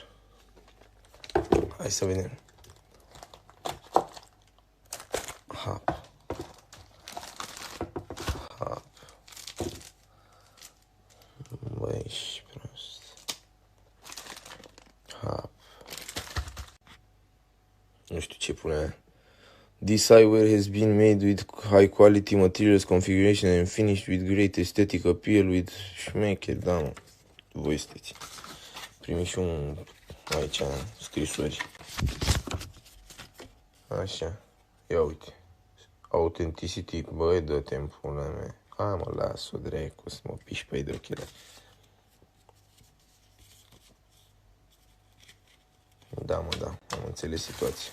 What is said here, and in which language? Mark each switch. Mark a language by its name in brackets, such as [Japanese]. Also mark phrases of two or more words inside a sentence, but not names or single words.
[Romanian] Hai să vedem. Hap. Hap. Băi, ești prost. Hap. Nu știu ce pune. [English] This eyewear has been made with high quality materials, configuration and finished with great aesthetic appeal with [Romanian] șmecher, da, mă. Voi sunteți. Primi și un aici scrisori. Așa. Ia uite. Authenticity, băi, dă-te în pula mea. Hai mă, las-o dracu să mă piși pe ei de ochelari. Da, mă, da, am înțeles situația.